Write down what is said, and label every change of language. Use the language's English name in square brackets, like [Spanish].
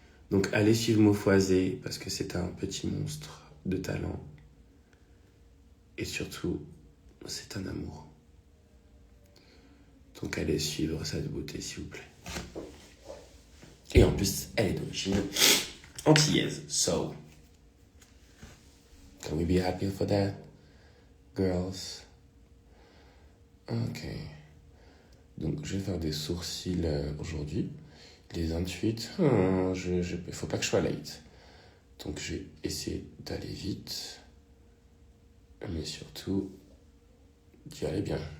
[French] Donc, allez suivre Maufoisé, parce que c'est un petit monstre de talent. Et surtout, c'est un amour. Donc allez suivre cette beauté, s'il vous plaît. Et en plus, elle est d'origine antillaise. [English] So, can we be happy for that, girls? Okay. [French] Donc, je vais faire des sourcils aujourd'hui. Les 28, faut pas que je sois late. Donc, je vais essayer d'aller vite. Mais surtout, d'y aller bien.